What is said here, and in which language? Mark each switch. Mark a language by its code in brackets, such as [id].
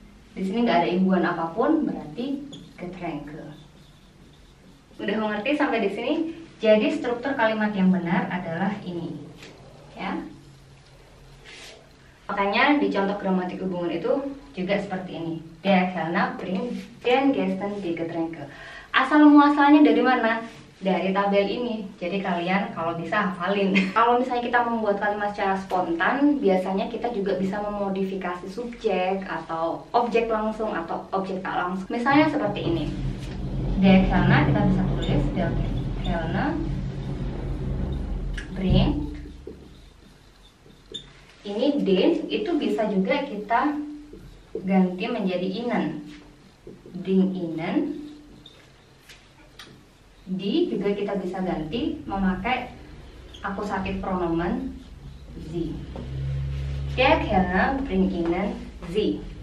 [id] Di sini nggak ada imbuhan apapun, berarti Getränke. Udah mengerti sampai di sini? Jadi struktur kalimat yang benar adalah ini, ya. Makanya di contoh gramatik hubungan itu juga seperti ini. [de] Der Kellner bringt den Gästen die Getränke. [id] Asal muasalnya dari mana? Dari tabel ini. Jadi kalian kalau bisa hafalin. Kalau misalnya kita membuat kalimat secara spontan, biasanya kita juga bisa memodifikasi subjek atau objek langsung atau objek tak langsung. Misalnya seperti ini. [de] Der Kellner, [id] kita bisa tulis [de] der Kellner bringt. [id] Ini den itu bisa juga kita ganti menjadi ihnen. [de] Bring ihnen. [id] Di juga kita bisa ganti memakai akusatif pronomen sie. [de] Der Kellner bringt ihnen sie.